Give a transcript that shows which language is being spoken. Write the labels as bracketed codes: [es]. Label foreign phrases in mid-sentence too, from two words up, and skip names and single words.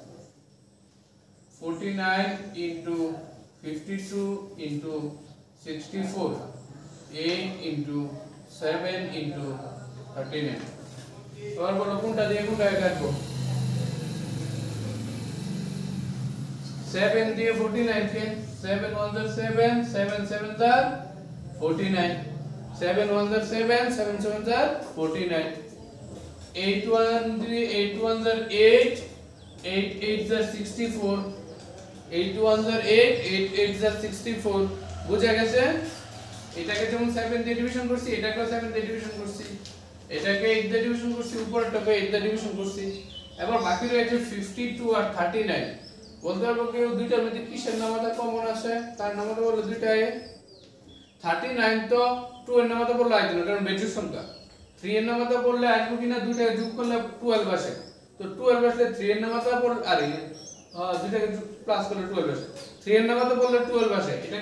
[en] 49 into 52 into 64 8 into 7 into 39 [bn] এবার বলো কোনটা দিয়ে কোনটা কাটবো 7 দিয়ে 49 কে [en] 7 1 are 7 7 7 are 49 7 1 are 7 7 7 are 49 8 1 [bn] দিয়ে [en] 8 1 are 8 8 8 are 64 [bn] 8 1 are 8 8 8 are 64 বুঝা গেছে। এটাকে যেমন 7 দিয়ে ডিভিশন করছি এটাকেও 7 দিয়ে ডিভিশন করছি, এটাকে 8 দিয়ে ডিভিশন করছি উপরটাকে 8 দিয়ে ডিভিশন করছি। এবার বাকি রয়েছে 52 আর 39 বলতে পারবো কেউ দুইটার মধ্যে কিসের নামতা কমন আছে, তার নামতা বললো দুইটাই 39 তো 2 এর নামতা বললে আসবে না কারণ বেজোড় সংখ্যা, 3 এর নামতা বললে আসবে কিনা দুইটাকে যোগ করলে 12 আসে, তো 12 আসলে 3 এর নামতা বল আরে দুইটাকে প্লাস করলে 12 আসে, 3 এর নামতা বললে 12 আসে, এটাকে